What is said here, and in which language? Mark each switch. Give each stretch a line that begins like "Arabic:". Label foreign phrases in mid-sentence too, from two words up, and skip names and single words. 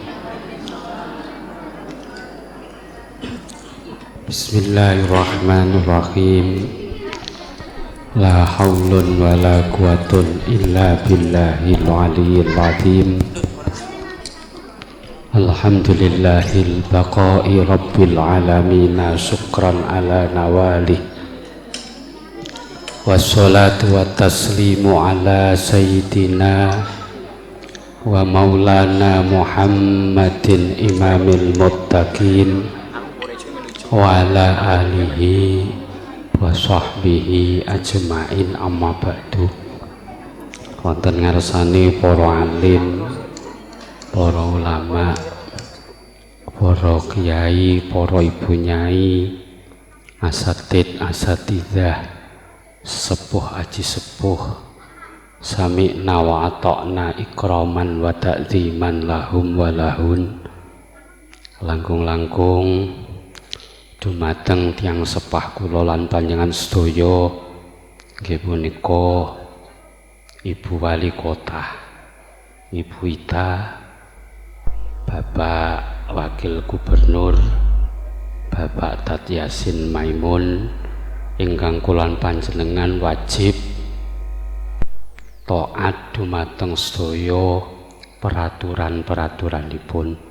Arabic: بسم الله الرحمن الرحيم. لا حول ولا قوة إلا بالله العلي العظيم. الحمد لله الباقي رب العالمين شكرا على نواله. والصلاة والتسليم على سيدنا ومولانا محمد إمام المتقين وعلى آله وصحبه أجمعين أما بعد.
Javanese: Wonten ngarsane para alim, para ulama, para kiai, para ibu nyai, asatid, asatidzah, sepuh aji sepuh,
Arabic: سمعنا وأطعنا إكراما وتعظيما لهم ولهن.
Javanese: Langkung-langkung dumateng tiyang sepah kula lan panjenengan sedaya, nggih punika Ibu Wali Kota, Ibu Ita, Bapak Wakil Gubernur, Bapak Tat Yasin Maimun, ingkang kulan panjenengan wajib taat dumateng sedaya peraturan-peraturanipun.